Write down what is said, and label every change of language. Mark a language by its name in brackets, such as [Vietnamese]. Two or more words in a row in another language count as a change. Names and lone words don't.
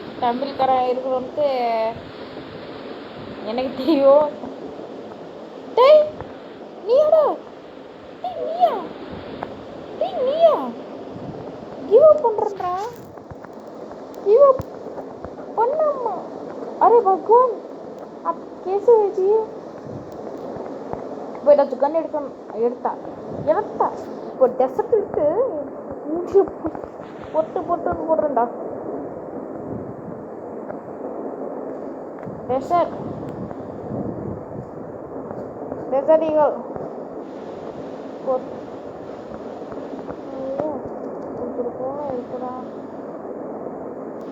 [Tamil] தமிழ்காரன் இருக்கணும்ட்டு எனக்கு தெரியும். டேய் நீயாடா? நீயா [English] give up [Tamil] பண்றா? [English] give up [Tamil] பண்ணாமா? [Hindi] अरे भगवान, अब कैसे हुई जी? [Tamil] போய் ஏதாச்சும் கன் எடுத்தா இப்போ டெசர்ட் விட்டு பொட்டுன்னு போடுறேன்டா. டெசர்ட் ஈகல் இருக்குடா.